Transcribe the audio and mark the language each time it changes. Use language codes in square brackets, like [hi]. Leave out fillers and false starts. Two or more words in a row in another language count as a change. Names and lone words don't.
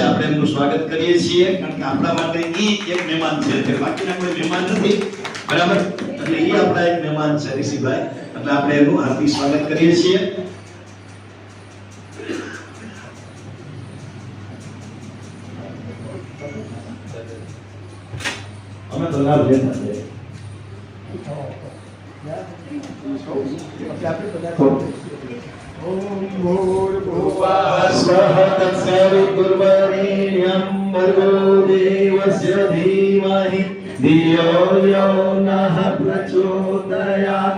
[gu] આપણે એમનું સ્વાગત કરીએ છીએ, કારણ કે આપણા માટે ઈ એક મહેમાન છે, એટલે બાકીના કોઈ મહેમાન નથી, બરાબર? એટલે ઈ આપણા એક મહેમાન છે હરીસિંહભાઈ, એટલે આપણે એનું હાર્દિક સ્વાગત કરીએ છીએ. અમે તો લાભ લેતા છે. [sa] ओम भूर्भुवः स्वः तत्सवितुर्वरेण्यं भर्गो देवस्य धीमहि धियो यो नः प्रचोदयात्.